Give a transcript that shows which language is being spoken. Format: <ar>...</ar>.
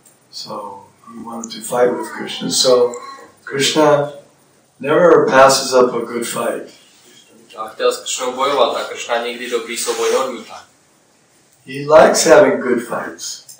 <en>So he wanted to fight with Krishna. So Krishna never passes up a good fight.</en> <cs>A chtěl s Krishnou bojovat a Krishna nikdy dobrý souboj neodmítá.</cs> <en>He likes having good fights.</en>